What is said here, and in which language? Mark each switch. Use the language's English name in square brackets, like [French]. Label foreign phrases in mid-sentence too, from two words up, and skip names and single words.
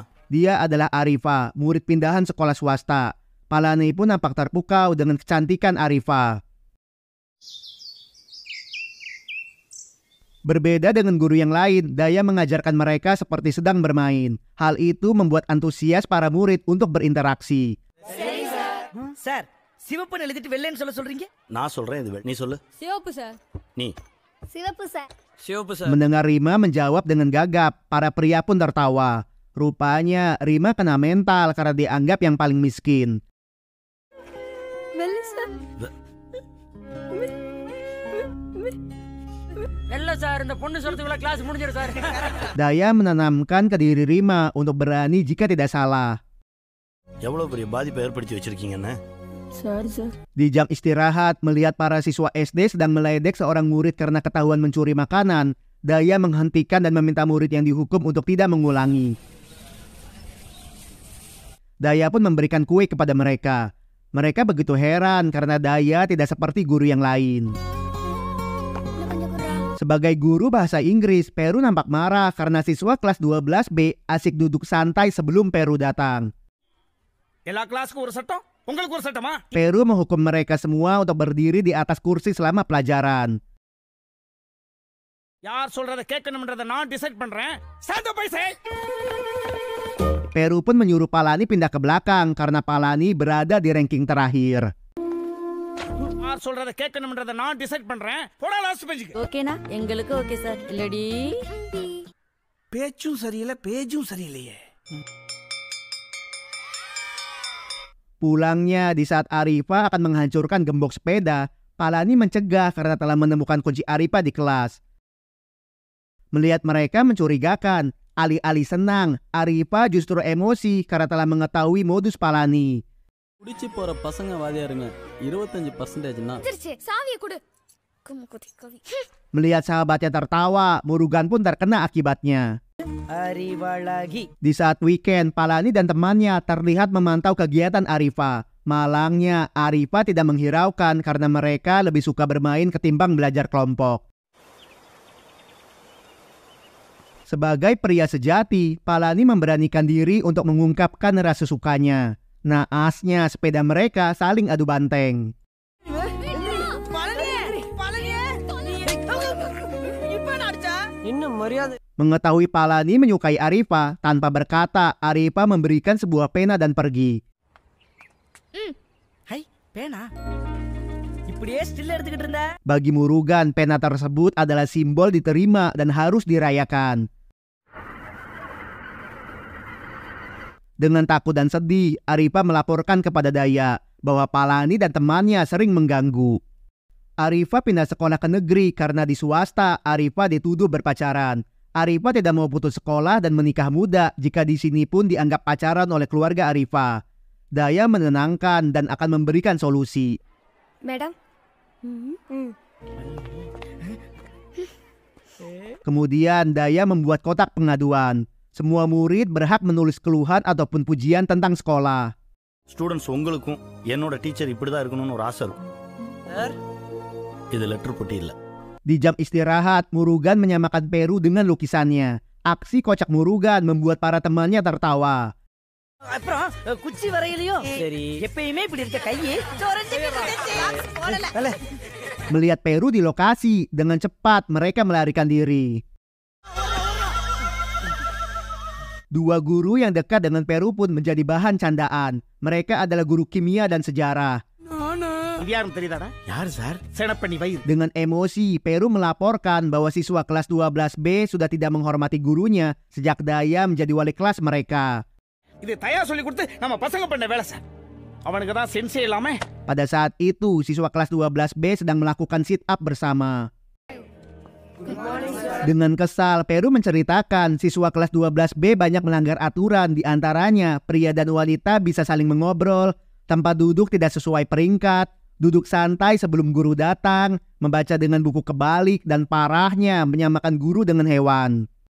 [Indonesian] Dia adalah Arifa, murid pindahan sekolah swasta. Palani pun nampak terpukau dengan kecantikan Arifa. Berbeda dengan guru yang lain, Daya mengajarkan mereka seperti sedang bermain. Hal itu membuat antusias para murid untuk berinteraksi. [Tamil] சார் சிவப்பு எழுதிட்டு வெள்ளைன்னு சொல்றீங்க? நான் சொல்றேன் இது நீ சொல்லு. சிவப்பு சார். நீ. சிவப்பு சார். சிவப்பு சார். [Indonesian] Mendengar Rima menjawab dengan gagap, para pria pun tertawa. Rupanya Rima kena mental karena dianggap yang paling miskin. Melissa. [Tamil] இல்ல சார் இந்த பொண்ணு சொல்றதுக்குள்ள கிளாஸ் முடிஞ்சிரும் சார். [Indonesian] Daya menanamkan ke diri Rima untuk berani jika tidak salah. [Tamil] எவ்வளவு பெரிய பாதிப்பை ஏற்படுத்தி வச்சிருக்கீங்கன்னு. [English] Sorry sir. [Indonesian] Di jam istirahat, melihat para siswa SD sedang meledek seorang murid karena ketahuan mencuri makanan, Daya menghentikan dan meminta murid yang dihukum untuk tidak mengulangi. Daya pun memberikan kue kepada mereka. Mereka begitu heran karena Daya tidak seperti guru yang lain. Sebagai guru bahasa Inggris, Peru nampak marah karena siswa kelas 12B asik duduk santai sebelum Peru datang. [Tamil] எல்லா கிளாஸ்க்கு ஒரு சட்டம் உங்களுக்கு ஒரு சட்டமா? [Indonesian] Peru menghukum mereka semua untuk berdiri di atas kursi selama pelajaran. [Tamil] யார் சொல்றத கேட்கணும்ன்றத நான் டிசைட் பண்றேன். சாந்தோ பைசே. [Indonesian] Peru pun menyuruh Palani pindah ke belakang karena Palani berada di ranking terakhir. [Tamil] யார் சொல்றத கேட்கணும்ன்றத நான் டிசைட் பண்றேன். போடா [English] last bench. [Tamil] ஓகேனா? எங்களுக்கு ஓகே சார். இல்லடி. பேச்சும் சரியில்லை பேஜும் சரியில்லையே. [Indonesian] Pulangnya di saat Arifa akan menghancurkan gembok sepeda, Palani mencegah karena telah menemukan kunci Arifa di kelas. Melihat mereka mencurigakan, alih-alih senang, Arifa justru emosi karena telah mengetahui modus Palani. [Tamil] குடிச்சு போற பசங்க வாதியாருங்க 25%னா சாவியை கொடு. கவி. [Indonesian] Melihat sahabatnya tertawa, Murugan pun terkena akibatnya. [Tamil] அறிவழகி. [Indonesian] Di saat weekend, Palani dan temannya terlihat memantau kegiatan Arifa. Malangnya, Arifa tidak menghiraukan karena mereka lebih suka bermain ketimbang belajar kelompok. Sebagai pria sejati, Palani memberanikan diri untuk mengungkapkan rasa sukanya. Naasnya, sepeda mereka saling adu banteng. Mengetahui Palani menyukai Arifa, tanpa berkata, Arifa memberikan sebuah pena dan pergi. [Tamil] ஹை பேனா இப்படியே ஸ்டில் எடுத்துக்கிட்டு இருந்தா. [Indonesian] Bagi Murugan, pena tersebut adalah simbol diterima dan harus dirayakan. Dengan takut dan sedih, Arifa melaporkan kepada Daya bahwa Palani dan temannya sering mengganggu. Arifa pindah sekolah ke negeri karena di swasta Arifa dituduh berpacaran. Arifa tidak mau putus sekolah dan menikah muda jika di sini pun dianggap pacaran oleh keluarga Arifa. Daya menenangkan dan akan memberikan solusi. Madam. Kemudian Daya membuat kotak pengaduan. Semua murid berhak menulis keluhan ataupun pujian tentang sekolah. [Tamil] ஸ்டூடண்ட்ஸ் உங்களுக்கும் என்னோட டீச்சர் இப்படி தான் இருக்கணும்னு ஒரு ஆசை இருக்கும். சார் இது லெட்டர் பொட்டி இல்ல. [Indonesian] Di jam istirahat, Murugan menyamakan Peru dengan lukisannya. Aksi kocak Murugan membuat para temannya tertawa. அப்புறம் குச்சி வரையிலையும் சரி எப்பயுமே இப்படி இருக்க கையே. Melihat Peru di lokasi, dengan cepat mereka melarikan diri. Dua guru yang dekat dengan Peru pun menjadi bahan candaan. Mereka adalah guru kimia dan sejarah. [Tamil] இது யாரும் தெரியுதாடா? யார் சார்? செனப்பண்ணி வயிறு. [Indonesian] Dengan emosi, Peru melaporkan bahwa siswa kelas 12B sudah tidak menghormati gurunya sejak Daya menjadi wali kelas mereka. [Tamil] இது தயா சொல்லி கொடுத்து நம்ம பசங்க பண்ண வேலை சார். அவனுக்கு தான் சென்சே இல்லாம. [Indonesian] Pada saat itu, siswa kelas 12B sedang melakukan [English] sit up [Indonesian] bersama. Dengan kesal, Peru menceritakan siswa kelas 12B banyak melanggar aturan, di antaranya pria dan wanita bisa saling mengobrol, tempat duduk tidak sesuai peringkat, duduk santai sebelum guru datang, membaca dengan buku kebalik, dan parahnya menyamakan guru dengan hewan.